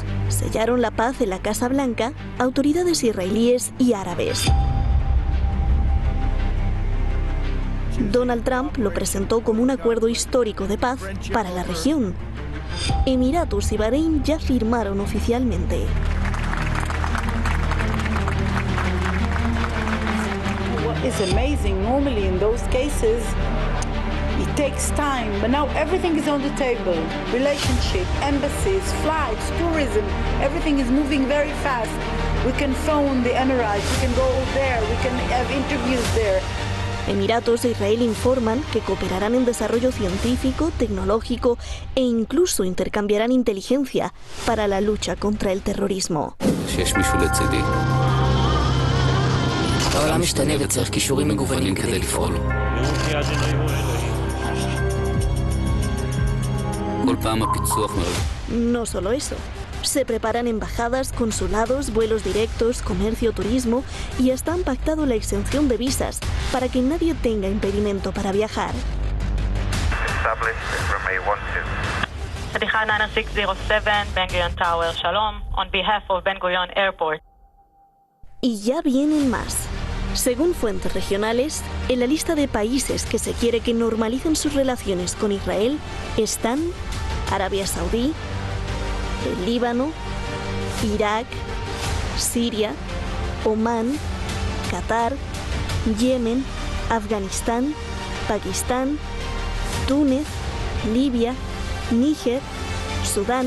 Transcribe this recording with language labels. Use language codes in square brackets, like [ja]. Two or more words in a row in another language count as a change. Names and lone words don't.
[es] Sellaron la paz en la Casa Blanca autoridades israelíes y árabes. Donald Trump lo presentó como un acuerdo histórico de paz para la región. Emiratos y Bahrein ya firmaron oficialmente. [en] It's amazing. Normally in those cases it takes time, but now everything is on the table. Relationship, embassies, flights, tourism, everything is moving very fast. We can phone the Emirates, we can go there, we can have interviews there. [es] Emiratos e Israel informan que cooperarán en desarrollo científico, tecnológico e incluso intercambiarán inteligencia para la lucha contra el terrorismo. [he] העולם משתנה וצריך קישורים מגוונים כדי לפעול. [es] No solo eso. Se preparan embajadas, consulados, vuelos directos, comercio, turismo y hasta han pactado la exención de visas para que nadie tenga impedimento para viajar. [en] Sadiqa 9607, Ben Gurion Tower, Shalom, on behalf of Ben Gurion Airport. [es] Y ya vienen más. Según fuentes regionales, en la lista de países que se quiere que normalicen sus relaciones con Israel están Arabia Saudí, el Líbano, Irak, Siria, Omán, Qatar, Yemen, Afganistán, Pakistán, Túnez, Libia, Níger, Sudán.